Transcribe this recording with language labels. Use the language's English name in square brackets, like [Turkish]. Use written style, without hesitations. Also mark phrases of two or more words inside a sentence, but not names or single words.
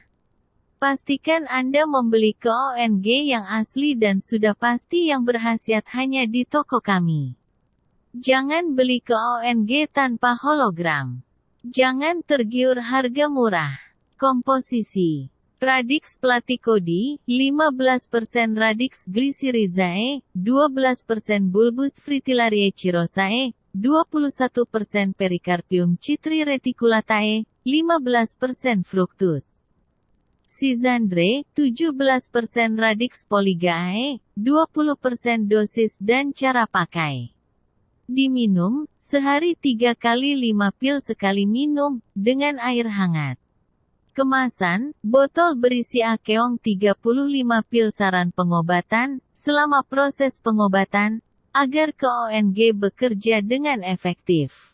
[Indonesian] Pastikan Anda membeli KONG yang asli dan sudah pasti yang berkhasiat hanya di toko kami. Jangan beli KONG tanpa hologram. Jangan tergiur harga murah. Komposisi: Radix platycodi, 15% Radix glycyrrhizae, 12% Bulbus fritillariae cirrhosae, 21% Pericarpium citri reticulatae, 15% Fructus Scizandre, 17% Radix polygae, 20% dosis dan cara pakai. Diminum, sehari 3 kali 5 pil sekali minum, dengan air hangat. Kemasan, botol berisi Akeong 35 pil saran pengobatan, selama proses pengobatan, agar KONG bekerja dengan efektif.